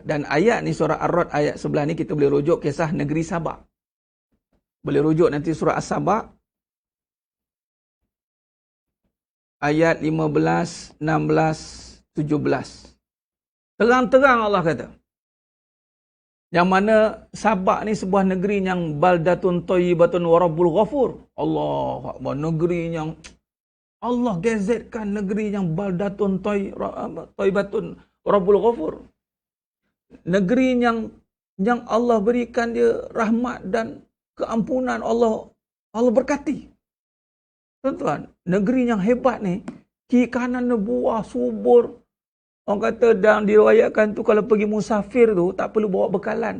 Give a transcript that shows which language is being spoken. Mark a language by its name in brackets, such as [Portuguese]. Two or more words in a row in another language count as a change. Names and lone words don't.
[Malay] Dan ayat ni surah Ar-Ra'd ayat 11 ni kita boleh rujuk kisah negeri Sabak. Boleh rujuk nanti surah As-Sabak ayat 15, 16, 17. Terang-terang Allah kata. Yang mana Sabak ni sebuah negeri yang [Arabic] بلدة طيبة ورب غفور. الله أكبر. [Malay] Negeri yang Allah gazetkan, negeri yang [Arabic] بلدة طيبة ورب غفور. [Malay] Negeri yang Allah berikan dia rahmat dan keampunan. Allah berkati. Tuan-tuan, negeri yang hebat ni, kiri kanan buah subur. Orang kata dan diriwayatkan tu kalau pergi musafir tu tak perlu bawa bekalan.